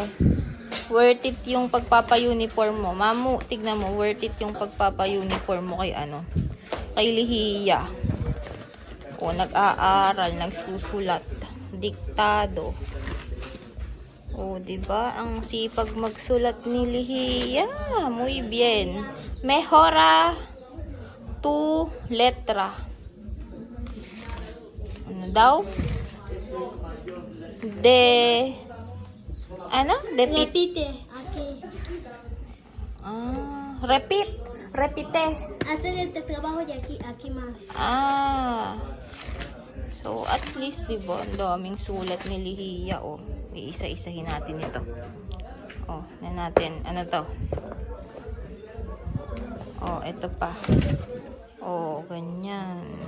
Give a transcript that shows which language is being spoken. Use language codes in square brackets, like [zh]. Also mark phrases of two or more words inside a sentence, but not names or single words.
[en] Worth it [tl] yung pagpapa-uniform mo. Mamu, tignan mo. [en] Worth it [tl] yung pagpapa-uniform mo kay kay Lihiya. O, nag-aaral, nagsusulat, diktado. O, diba? Ang sipag magsulat ni Lihiya. [es] Muy bien. Mejora tu letra. [tl] Ano daw? [es] Repite. Aquí. Ah, repite. Hacer este trabajo de aquí más. [tl] Ah. So, [en] at least, [tl] diba, ang daming sulat ni Lihiya, oh. Iisa-isahin natin ito. Oh, na natin. Ano to? Oh, ito pa. Oh, ganyan.